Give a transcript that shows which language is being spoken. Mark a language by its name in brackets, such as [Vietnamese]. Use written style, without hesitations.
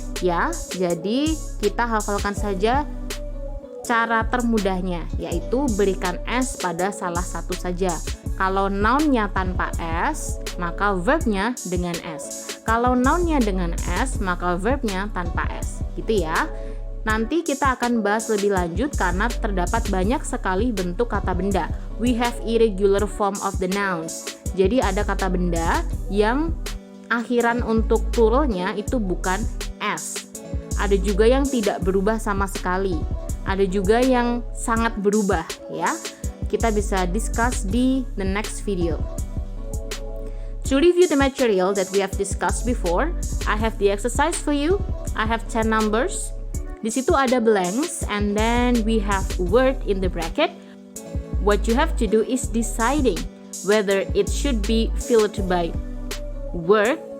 [Indonesian] Ya, jadi kita hafalkan saja cara termudahnya, yaitu berikan s pada salah satu saja. Kalau noun-nya tanpa s, maka verb-nya dengan s. Kalau noun-nya dengan s, maka verb-nya tanpa s. Gitu ya. Nanti kita akan bahas lebih lanjut karena terdapat banyak sekali bentuk kata benda. [English] We have irregular form of the nouns. [Indonesian] Jadi ada kata benda yang akhiran untuk pluralnya itu bukan s. Ada juga yang tidak berubah sama sekali. Ada juga yang sangat berubah ya. Kita bisa discuss di [English] the next video. To review the material that we have discussed before, I have the exercise for you. I have 10 numbers. [Indonesian] Di situ ada [English] blanks and then we have word in the bracket. What you have to do is deciding whether it should be filled by word